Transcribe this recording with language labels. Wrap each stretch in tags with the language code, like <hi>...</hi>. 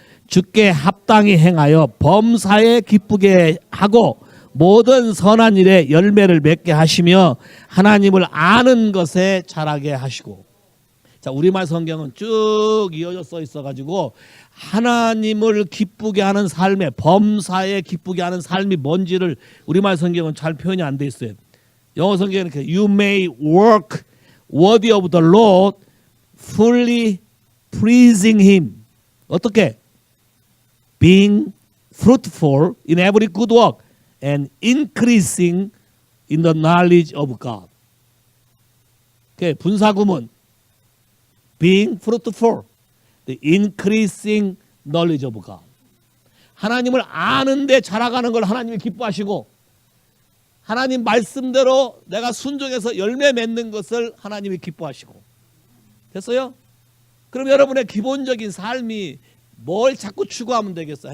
<ko>주께 합당히 행하여 범사에 기쁘게 하고 모든 선한 일에 열매를 맺게 하시며 하나님을 아는 것에 자라게 하시고. 자, 우리말 성경은 쭉 이어져 써 있어가지고 하나님을 기쁘게 하는 삶에, 범사에 기쁘게 하는 삶이 뭔지를 우리말 성경은 잘 표현이 안 돼 있어요. 영어 성경은 이렇게</ko> <en>You may work worthy of the Lord, fully pleasing Him.</en> <ko>어떻게?</ko> <en>Being fruitful in every good work and increasing in the knowledge of God. 분사구문 being fruitful, the increasing knowledge of God.</en> <ko>하나님을 아는데 자라가는 걸 하나님이 기뻐하시고 하나님 말씀대로 내가 순종해서 열매 맺는 것을 하나님이 기뻐하시고. 됐어요? 그럼 여러분의 기본적인 삶이 뭘 자꾸 추구하면 되겠어?</ko>